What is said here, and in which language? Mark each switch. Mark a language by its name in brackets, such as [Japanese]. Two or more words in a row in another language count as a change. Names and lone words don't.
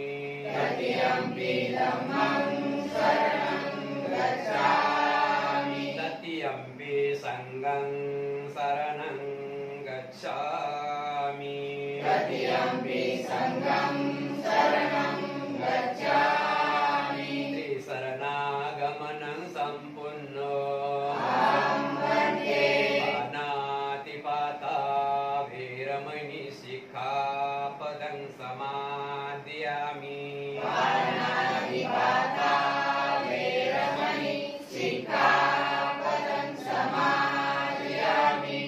[Pali] तत्यम्पि धम्मं शरणं गच्छामि तत्यम्पि संघं शरणं गच्छामि तत्यम्पि संघं शरणं गच्छामि त्रिशरणागमनं सम्पूर्णो अहं वन्दे पानातिपाता वीरमणि शिखापदं समादयामि पानातिपाता वेरमणि सिक्खापदं समादयामि